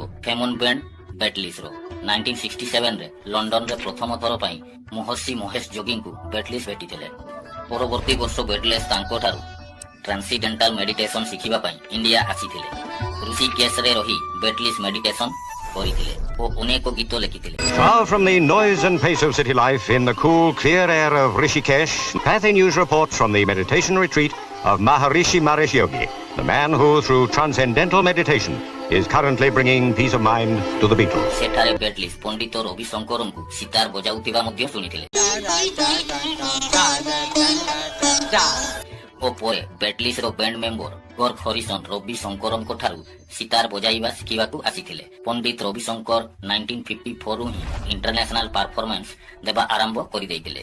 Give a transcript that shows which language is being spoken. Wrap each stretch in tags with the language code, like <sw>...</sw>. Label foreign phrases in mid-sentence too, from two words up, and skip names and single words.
<or>ଫେମନ୍ ବ୍ୟାଣ୍ଡ ବେଟଲିସ୍ର 1967ରେ ଲଣ୍ଡନରେ ପ୍ରଥମ ଥର ପାଇଁ ମହର୍ଷି ମହେଶ ଯୋଗୀଙ୍କୁ ବେଟଲିସ୍ ଭେଟିଥିଲେ। ପରବର୍ତ୍ତୀ ବର୍ଷ ବେଟଲିସ୍ ତାଙ୍କଠାରୁ</or> <en>transcendental meditation</en> <or>ଶିଖିବା ପାଇଁ ଇଣ୍ଡିଆ ଆସିଥିଲେ। ଋଷିକେଶରେ ରହି ବେଟଲିସ୍ ମେଡିଟେସନ କରିଥିଲେ ଓ ଅନେକ ଗୀତ ଲେଖିଥିଲେ।</or> <en>Far from the noise and pace of city life, in the cool, clear air of Rishikesh, Pathé News reports from the meditation retreat of Maharishi Mahesh Yogi, the man who, through transcendental meditation, is currently bringing peace of mind to the Beatles.</en> <or>ସେଠାରେ ବେଟଲିସ୍ ପଣ୍ଡିତ ରବି ଶଙ୍କରଙ୍କୁ ସିତାର ବଜାଉଥିବା ମଧ୍ୟ ଶୁଣିଥିଲେ ଓ ପରେ ବେଟଲିସ୍ର ବ୍ୟାଣ୍ଡ ମେମ୍ବର ଗର୍ଗ ହରିସନ ରବି ଶଙ୍କରଙ୍କ ଠାରୁ ସିତାର ବଜାଇବା ଶିଖିବାକୁ ଆସିଥିଲେ। ପଣ୍ଡିତ ରବି ଶଙ୍କର 1954ରୁ ହିଁ</or> <en>international performance</en> <or>ଦେବା ଆରମ୍ଭ କରିଦେଇଥିଲେ।</or>